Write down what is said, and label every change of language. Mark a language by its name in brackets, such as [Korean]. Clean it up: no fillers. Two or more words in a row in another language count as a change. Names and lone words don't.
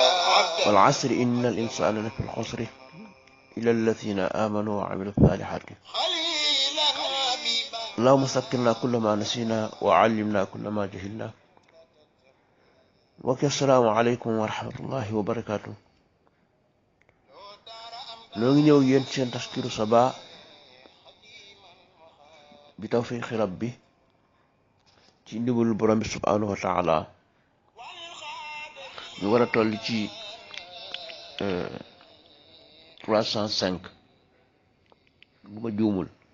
[Arabic] والعصر إن الإنسان لفي الخسر إلا الذين آمنوا وعملوا الصالحات اللهم سكرنا كل ما نسينا وعلمنا كل ما جهلنا. السلام عليكم ورحمة الله وبركاته. [Wolof] noo ngi ñëw yéen seen taskiru sabaa bi [Arabic] توفيق ربي [Wolof] ci ndimbalul borom bi [Arabic] سبحانه وتعالى. [Wolof] ñu war a toll ci 305 bu ma juumul.